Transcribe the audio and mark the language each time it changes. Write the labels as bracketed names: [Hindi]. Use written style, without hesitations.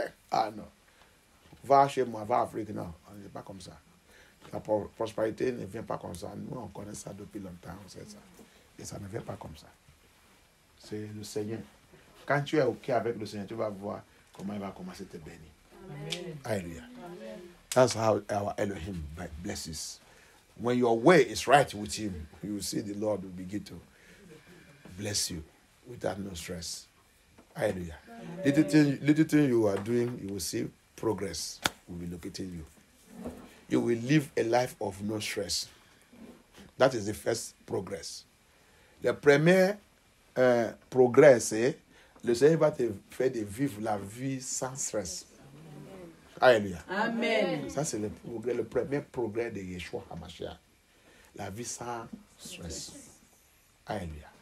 [French] Ah non. Va chez moi, va en Afrique. Non, on n'est pas comme ça. La prospérité ne vient pas comme ça. Nous, on connaît ça depuis longtemps, on sait ça. Et ça ne vient pas comme ça. C'est le Seigneur. Quand tu es OK avec le Seigneur, tu vas voir comment il va commencer à te bénir. Amen. Alléluia. Amen. [English] That's how our Elohim blesses. When your way is right with him, you will see the Lord will begin to bless you without no stress. Hallelujah. Little thing you are doing, you will see progress will be locating you. You will live a life of no stress. That is the first progress. [French] Le premier progrès, c'est le Seigneur va te faire de vivre la vie sans stress. Alléluia. Amen. Ça, c'est le premier progrès de Yeshua HaMashiach. La vie sans stress. Alléluia.